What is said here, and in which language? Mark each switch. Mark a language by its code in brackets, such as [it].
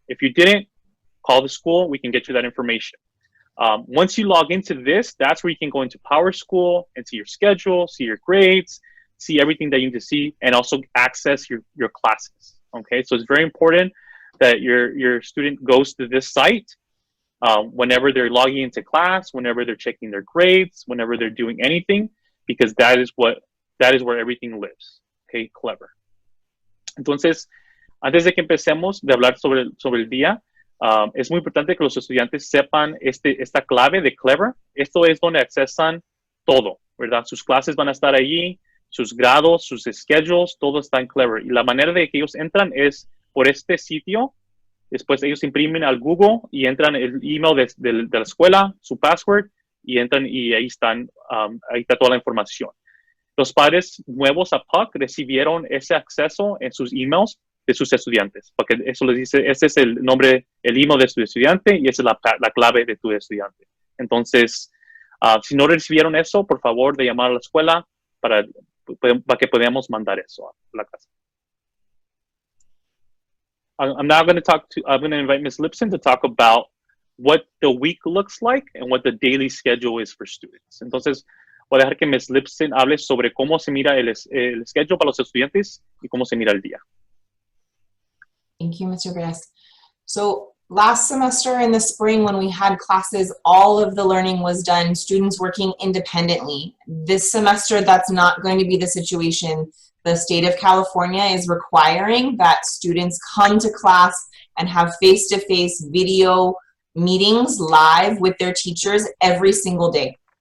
[en] If you didn't, call the school. We can get you that information. Once you log into this, that's where you can go into Power School and see your schedule, see your grades, see everything that you need to see, and also access your classes. Okay, so it's very important that your student goes to this site whenever they're logging into class, whenever they're checking their grades, whenever they're doing anything, because that is where everything lives. Okay, Clever. [es] Entonces, antes de que empecemos de hablar sobre el día, es muy importante que los estudiantes sepan esta clave de Clever. Esto es donde accesan todo, ¿verdad? Sus clases van a estar allí, sus grados, sus schedules, todo está en Clever. Y la manera de que ellos entran es por este sitio. Después ellos imprimen al Google y entran el email de la escuela, su password, y entran y ahí está toda la información. Los padres nuevos a PUC recibieron ese acceso en sus emails de sus estudiantes, porque eso les dice, ese es el nombre, el email de tu estudiante y esa es la clave de tu estudiante. Entonces, si no recibieron eso, por favor, de llamar a la escuela para que podamos mandar eso a la casa. [en] I'm now going to invite Ms. Lipson to talk about what the week looks like and what the daily schedule is for students. [es] Entonces, voy a dejar que Ms. Lipson hable sobre cómo se mira el schedule para los estudiantes y cómo se mira el día. [en] Thank you, Mr. Reyes. So last semester in the spring when we had classes, all of the learning was done, students working independently. This semester, that's not going to be the situation. The state of California is requiring that students come to class and have face-to-face video meetings live with their teachers every single day.